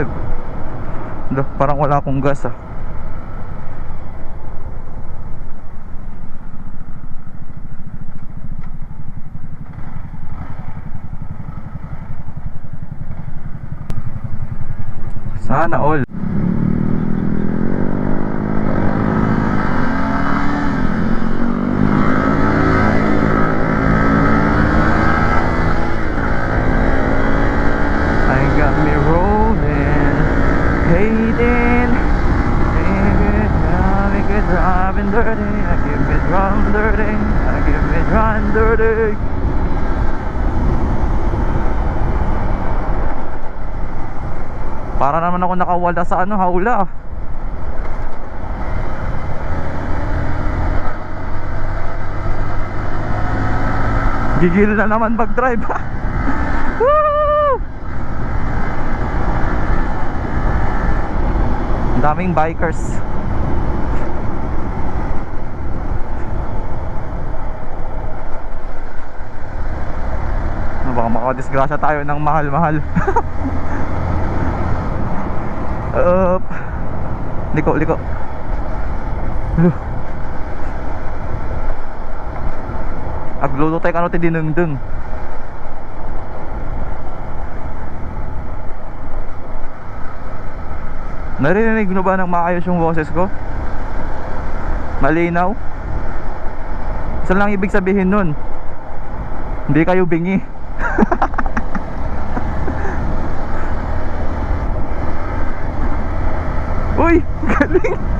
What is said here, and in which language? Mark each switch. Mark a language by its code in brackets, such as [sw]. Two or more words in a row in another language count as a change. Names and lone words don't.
[tl] Parang wala akong gas ah. Sana all. [en] I got me rolling, hating, make it driving dirty. I give it run dirty. I give it run dirty. [tl] Para naman ako nakawala sa hawla. Gigil na naman mag-drive. Woo! Ang daming bikers. Baka makadisgrasya tayo ng mahal-mahal. Liko. [ilo] Agluto tayo ti Dineng-Deng. [tl] Naririnig nyo ba ng maayos yung boses ko? Malinaw? Saan lang ibig sabihin nun? Hindi kayo bingi. Uy, galing.